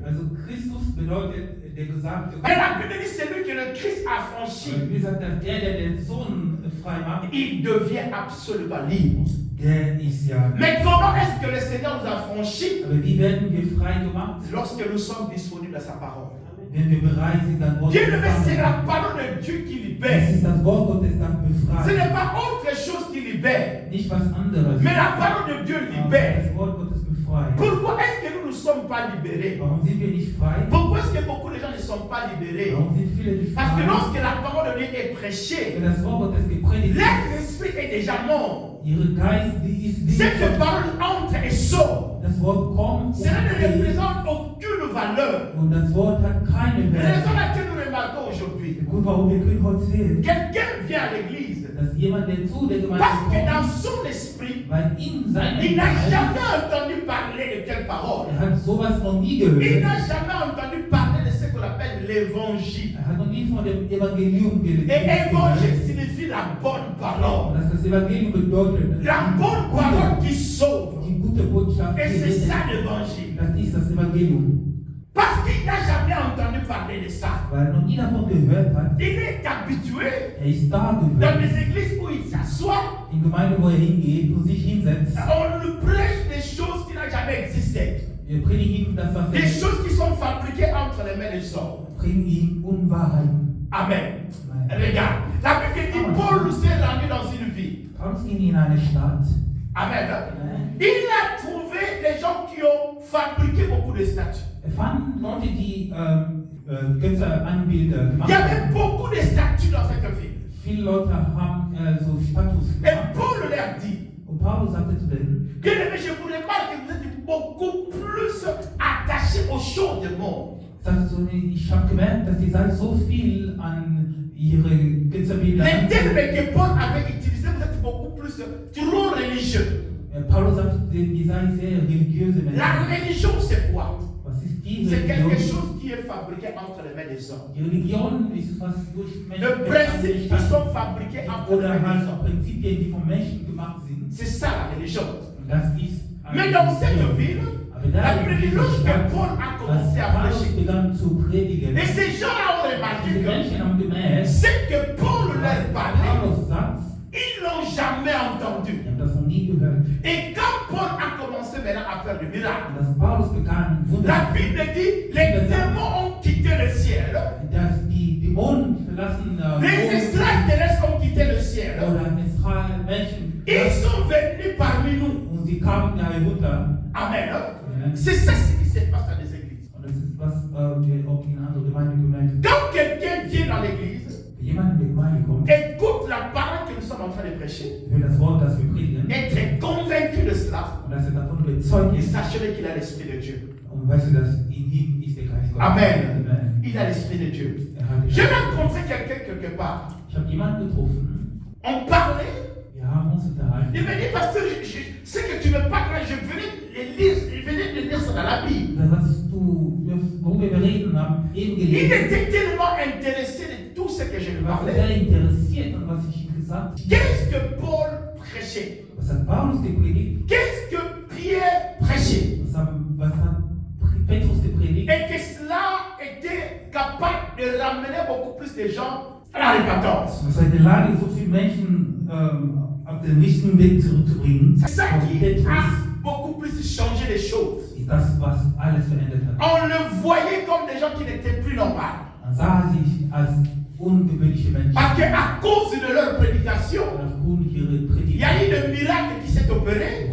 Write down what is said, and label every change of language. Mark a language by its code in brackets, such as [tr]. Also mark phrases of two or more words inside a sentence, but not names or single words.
[de] Also Christus bedeutet der Gesandte. [fr] Et la Bible dit c'est lui que le Christ a affranchi. [de] Wie sagt der den Sohn frei macht, [fr] il devient absolument libre. [de] der ist ja. [fr] Mais comment est-ce que le Seigneur nous a affranchis? [de] Aber wie werden wir frei gemacht? [fr] Lorsque nous sommes disponibles à sa parole. [de] Wenn wir bereit sind, das Wort zu [fr] Dieu, c'est la [de] empfangen. [fr] parole de Dieu qui [de] Es [fr] libère. [de] ist das Wort Gottes, das [fr] Ce [de] befreit. [fr] n'est pas autre chose qui libère, [de] Nicht was anderes. [fr] mais la parole de Dieu [de] Aber [fr] libère. [de] das Wort Gottes befreit. [fr] Pourquoi est-ce que nous ne sommes pas libérés? [de] Warum sind wir nicht frei? [fr] Pourquoi est-ce que beaucoup de gens ne sont pas libérés? [de] Warum sind viele nicht [fr] Parce que [de] frei? [fr] lorsque la parole de Dieu est prêchée, [de] Wenn das Wort Gottes gepredigt wird, [fr] leur esprit est déjà mort. [de] ihre Geist, die ist [fr] Cette parole entre et sort. [de] Das Wort kommt [fr] Cela ne [de] und geht. [fr] représente aucune valeur. [de] Und das Wort hat keine [fr] La raison [de] Wert. [fr] laquelle nous remarquons aujourd'hui, [de] Der Grund, warum wir können heute sehen, [fr] quelqu'un vient à l'église [de] dass jemand, der zu der Gemeinde [fr] parce que dans [de] kommt, [fr] son esprit, [de] weil in seinem [fr] il n'a [de] Geist, [fr] jamais entendu parler de telle parole. [de] hat sowas noch nie [fr] Il [de] gehört. [fr] n'a jamais entendu parler de ce qu'on appelle l'évangile. [de] Hat noch nie von dem Evangelium [fr] Et [de] gehört. [fr] évangile signifie la bonne parole. [de] Dass das Evangelium bedeutet, [fr] La bonne parole qui sauve. [de] die gute Botschaft, [fr] Et [de] die [fr] c'est ça [de] rettet. [fr] l'évangile. [de] Das ist das Evangelium. [fr] Parce qu'il n'a jamais entendu parler de ça. [de] Weil er noch nie davon gehört hat, [fr] Il est habitué [de] ist da [fr] dans [de] gewöhnt, [fr] les églises où il s'assoit. [de] in Gemeinde, wo hingeht und sich hinsetzt. [fr] On lui prêche des choses qui n'ont jamais existé. [de] Wir predigen ihm das, was [fr] Des choses qui sont fabriquées entre les mains des hommes. [de] bringen ihm Unwahrheiten. [fr] Amen. [de] Nein. [fr] Regarde, la Bible dit Paul s'est rendu dans une ville. [de] Paulus ging in eine Stadt. [fr] Amen. Il a trouvé des gens qui ont fabriqué beaucoup de statues. [de] Er fand Leute, die Götze-Anbilder [fr] Il [de] gemacht [fr] y avait [de] haben. [fr] beaucoup de statues dans cette ville. [de] Viele Leute haben so Status [fr] Et [de] gemacht. [fr] Paul leur dit, [de] Und Paulus sagte zu denen, [fr] bien aimé, je vous remarque que vous êtes beaucoup plus attachés aux choses du monde. [de] sagte so, ich habe gemerkt, dass ihr seid so viel an ihre Götzenbilder. [fr] Les termes que Paul avait utilisés, vous êtes beaucoup plus trop religieux. [de] Paulus sagte zu denen, ihr seid sehr religiöse [fr] La [de] Menschen. [fr] religion, c'est quoi? [de] Was ist die [fr] C'est quelque [de] Religion? [fr] chose qui est fabriqué entre les mains des hommes. [de] Die Religion ist was durch [fr] De [de] Menschen [fr] principes qui sont fabriqués entre les [de] oder [fr] mains des [de] halt [fr] hommes. [de] Prinzipien, die von Menschen gemacht sind. [fr] C'est ça la religion. [de] Und das ist [fr] Mais dans cette ville, [de] Aber [fr] la [de] da [fr] Bible [de] in [fr] dit [de] dieser [fr] lorsque [de] Stadt, [fr] Paul a [de] als [fr] commencé à [de] Paulus [fr] prêcher, [de] begann zu predigen, [fr] et ces gens-là ont remarqué [de] diese [fr] que [de] Menschen haben gemerkt, [fr] ce que Paul leur [de] was [fr] parlait, [de] Paulus sagt, [fr] ils l'ont jamais entendu. [de] die haben das noch nie gehört. [fr] Et quand Paul a commencé maintenant à faire du miracle, [de] Und dass Paulus begann, [fr] la [de] Wunder, [fr] Bible dit les démons ont quitté le ciel, [de] dass die Dämonen verlassen [fr] les extraterrestres ont quitté le ciel, [de] oder es Menschen [fr] ils sont venus parmi nous. [de] und sie kamen da herunter. [fr] Amen. C'est ça ce qui se passe dans les églises. [de] Und das ist was wir auch in andere Gemeinden gemerkt haben. [fr] Quand quelqu'un vient dans l'église, [de] Wenn jemand in die Gemeinde kommt, [fr] écoute la parole que nous sommes en train de prêcher, [de] hört das Wort, das wir predigen, [fr] être convaincu de cela, [de] und dass er davon überzeugt [fr] et [de] ist, [fr] sachez qu'il a l'Esprit de Dieu. [de] und weißt du, dass in ihm ist der Geist Gottes. Amen. Amen. [fr] Il a l'Esprit de Dieu. [de] Er hat den [fr] J'ai [de] Geist. [fr] rencontré quelqu'un quelque part. [de] Ich habe jemanden getroffen, [fr] On parlait. [de] wir haben uns unterhalten. [fr] Il m'a dit, pasteur, ce que tu me parles là, je venais de lire ça dans la Bible. [de] Worüber wir reden haben, eben [fr] Il [de] gelesen. [fr] était tellement intéressé de tout ce que je lui [de] Er war [fr] parlais. [de] sehr interessiert an was ich ihm gesagt habe. [fr] Qu'est-ce que Paul prêchait? [de] Was hat Paulus gepredigt? [fr] Qu'est-ce que Pierre prêchait? [de] Was hat Petrus gepredigt? [fr] Et que cela était capable de ramener beaucoup plus de gens à la repentance. [de] Was hat in der Lage, so viele Menschen auf den richtigen Weg zurückzubringen? [fr] C'est ça qui [de] Petrus [fr] a beaucoup plus changé les choses. [de] ist das, was alles verändert hat. [fr] On le voyait comme des gens qui n'étaient plus normaux. [de] Man sah sich als ungewöhnliche Menschen. [fr] Parce qu'à cause de leur prédication, [de] Aufgrund ihrer [fr] il y [de] Predigt [fr] a eu des miracles qui s'est opéré.